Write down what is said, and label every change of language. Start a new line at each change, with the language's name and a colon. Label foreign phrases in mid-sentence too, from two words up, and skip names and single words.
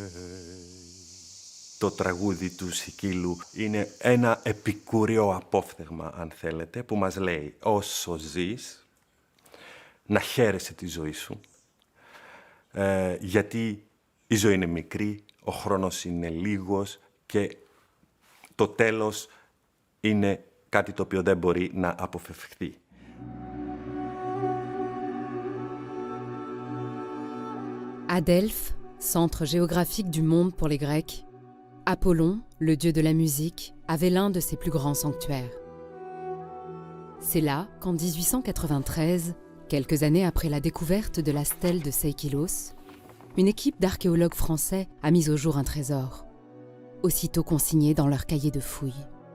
Greek: Το τραγούδι του Σικίλου είναι ένα επικούριο απόφθεγμα, αν θέλετε, που μας λέει όσο ζεις, να χαίρεσαι τη ζωή σου, γιατί η ζωή είναι μικρή, ο χρόνος είναι λίγος και το τέλος είναι κάτι το οποίο δεν μπορεί να αποφευχθεί.
French: À Delphes, centre géographique du monde pour les Grecs, Apollon, le dieu de la musique, avait l'un de ses plus grands sanctuaires. C'est là qu'en 1893, quelques années après la découverte de la stèle de Saïkilos, une équipe d'archéologues français a mis au jour un trésor, aussitôt consigné dans leur cahier de fouilles.